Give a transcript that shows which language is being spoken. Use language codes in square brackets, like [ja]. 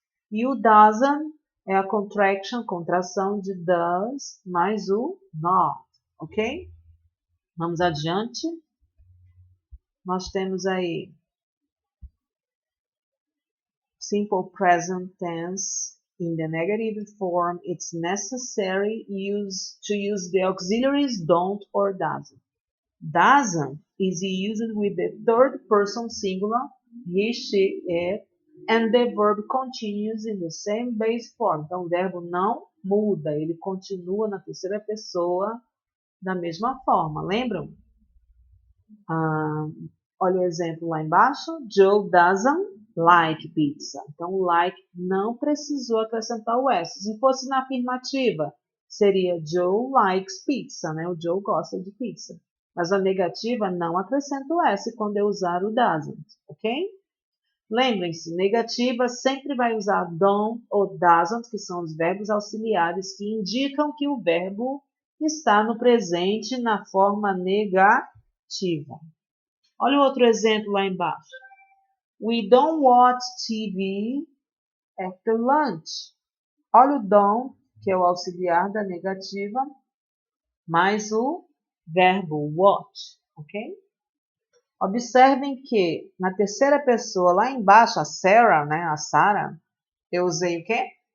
[pt] E o doesn't é a contração de does mais o not. Ok? Vamos adiante. Nós temos aí simple present tense. [en] In the negative form, it's necessary to use the auxiliaries don't or doesn't. Doesn't is used with the third person singular, he, she, it, and the verb continues in the same base form. [pt] Então, o verbo não muda, ele continua na terceira pessoa da mesma forma. Lembram? Olha o exemplo lá embaixo. [en] Joe doesn't like pizza. [pt] Então, o like não precisou acrescentar o S. Se fosse na afirmativa, seria [en] Joe likes pizza, [pt] né? O Joe gosta de pizza. Mas a negativa não acrescenta o S quando eu usar o doesn't, ok? Lembrem-se, negativa sempre vai usar don't ou doesn't, que são os verbos auxiliares que indicam que o verbo está no presente na forma negativa. Olha o outro exemplo lá embaixo. [en] We don't watch TV after lunch. [pt] Olha o don't, que é o auxiliar da negativa, mais o verbo watch, ok? Observem que na terceira pessoa, lá embaixo, a Sarah, né, a Sarah, eu usei o quê?